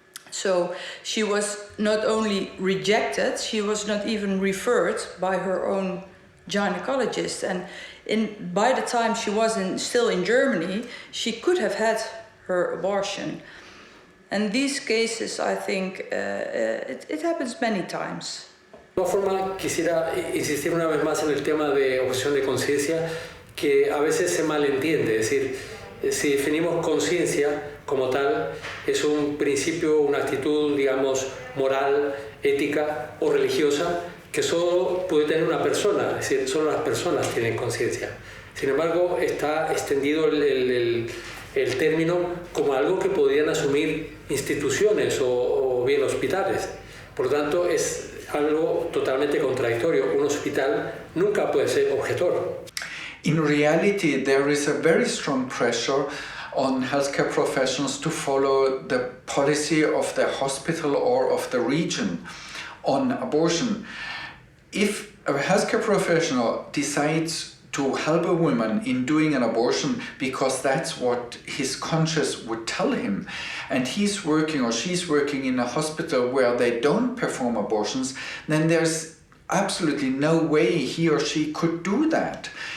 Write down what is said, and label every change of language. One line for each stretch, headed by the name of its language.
English: So she was not only rejected, she was not even referred by her own gynecologist. And by the time she was still in Germany, she could have had her abortion. And these cases, I think, it happens many times.
Spanish: De todas formas, quisiera insistir una vez más en el tema de objeción de conciencia, que a veces se malentiende. Es decir, si definimos conciencia como tal, es un principio, una actitud, digamos, moral, ética o religiosa, que solo puede tener una persona, es decir, solo las personas tienen conciencia. Sin embargo, está extendido el término como algo que podrían asumir instituciones o bien hospitales. Por lo tanto, es algo totalmente contradictorio. Un hospital nunca puede ser objetor.
English: In reality, there is a very strong pressure on healthcare professionals to follow the policy of the hospital or of the region on abortion. If a healthcare professional decides to help a woman in doing an abortion because that's what his conscience would tell him, and he's working or she's working in a hospital where they don't perform abortions, then there's absolutely no way he or she could do that.